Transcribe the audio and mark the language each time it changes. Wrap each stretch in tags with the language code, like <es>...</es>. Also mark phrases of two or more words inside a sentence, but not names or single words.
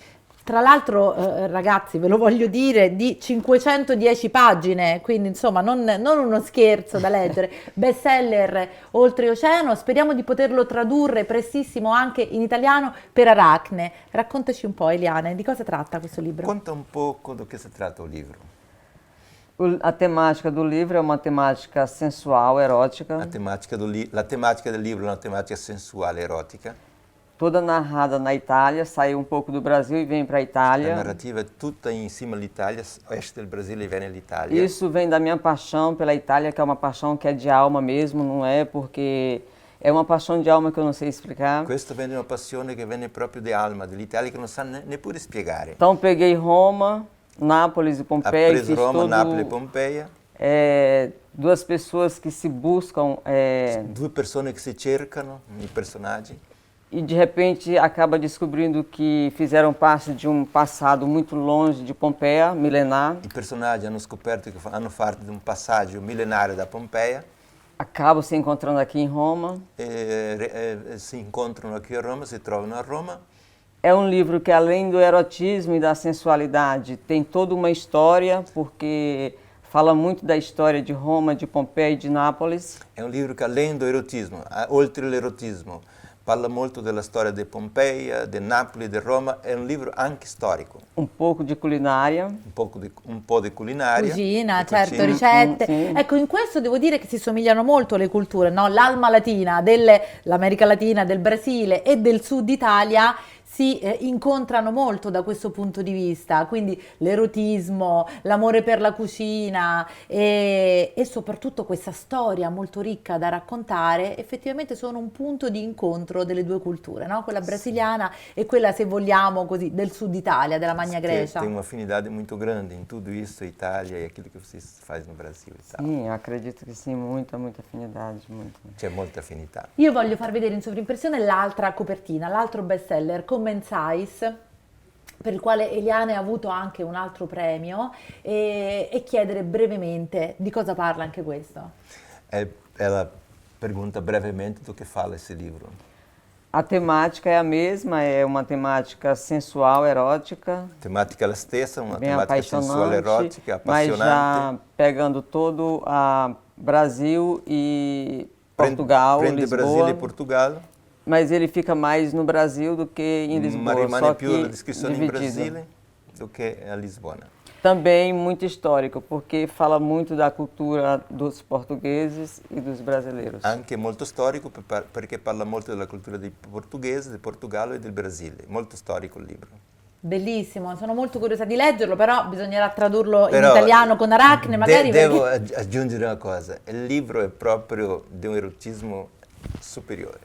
<it>Tra l'altro, ragazzi, ve lo voglio dire, di 510 pagine, quindi insomma non uno scherzo da leggere, bestseller oltreoceano, speriamo di poterlo tradurre prestissimo anche in italiano per Aracne. Raccontaci un po', Eliane, di cosa tratta questo libro? Conta un poco do che si tratta il libro.</it> <pt>A temática do livro é uma temática sensual, erótica,</pt> <it>La tematica del libro è una tematica sensuale, erotica.</it> <pt>toda narrada na Itália, saiu um pouco do Brasil e vem para a</pt> <it>La</it> <pt>Itália.</pt> <it>narrativa è tutta in cima all'Italia, esce del Brasile e viene all'Italia.</it> <pt>Isso vem da minha paixão pela Itália, que é uma paixão que é de alma mesmo, não é porque é uma paixão de alma que eu não sei explicar.</pt> <it>Questo viene da una passione che viene proprio di alma dell'Italia che non sa neppure spiegare.</it> <pt>Então peguei Roma, Nápoles e</pt> <it>Ha</it> <pt>Pompeia e</pt> <it>preso</it> <pt>fiz</pt> <it>Roma,</it> <pt>todo,</pt> <it>Napoli e Pompeia,</it> <pt>duas pessoas que se buscam</pt> <it>due persone che si cercano, i personaggi,</it> <pt>e de repente acaba descobrindo que fizeram parte de um passado muito longe de Pompeia, milenar.</pt> <it>i personaggi hanno scoperto che hanno parte di un passaggio millenario da Pompeia</it> <pt>Acabam se encontrando aqui em Roma.</pt> <it>si incontrano qui a Roma, si trovano a Roma.</it> <pt>É um livro que, além do erotismo e da sensualidade, tem toda uma história, porque fala muito da história de Roma, de Pompeia e de Nápoles.</pt> <it>È un libro che</it> <pt>além do erotismo,</pt> <it>oltre l'erotismo, parla molto della storia di Pompeia, di Napoli, di Roma. È un libro anche storico,</it> <pt>Um pouco de culinária.</pt> <it>un po' di culinaria. Cucina, di certo, cucina. ricette. Sì. Ecco, in questo devo dire che si somigliano molto le culture, no? L'Alma Latina dell'America Latina, del Brasile e del Sud Italia si incontrano molto da questo punto di vista, quindi l'erotismo, l'amore per la cucina e soprattutto questa storia molto ricca da raccontare, effettivamente sono un punto di incontro delle due culture, no? Quella brasiliana e quella, se vogliamo così, del sud Italia, della Magna Grecia.</it> <pt>Tem uma afinidade muito grande em tudo isso, a Itália e aquilo que você faz no Brasil e tal. Sim, eu acredito que sim, muita afinidade, muito.</pt> <it>C'è molta affinità. Io voglio far vedere in sovrimpressione l'altra copertina, l'altro bestseller, Commensais, per il quale Eliane ha avuto anche un altro premio, e chiedere brevemente di cosa parla anche questo.</it> <pt>Ela pergunta brevemente do que fala esse livro. A temática é a mesma, é uma temática sensual, erótica, A temática é a stessa, uma bem temática sensual, apaixonante, erótica, mas apaixonante. já pegando todo a Brasil e</pt> <it>Prende</it> <pt>Portugal, Brasil Lisboa, e Portugal. mas ele fica mais no Brasil do que em Lisboa,</pt> <it>Ma rimane</it> <pt>só</pt> <it>più la</it> <pt>que</pt> <it>descrizione in</it> <pt>dividido.</pt> <it>Brasile do che a Lisbona.</it> <pt>Também muito histórico, porque fala muito da cultura dos portugueses e dos brasileiros.</pt> <it>Anche molto storico perché parla molto della cultura dei portoghesi, del Portogallo e del Brasile. Molto storico il libro. Bellissimo, sono molto curiosa di leggerlo, però bisognerà tradurlo in Però italiano con Aracne, magari devo perché... aggiungere una cosa, il libro è proprio di un erotismo superiore.</it>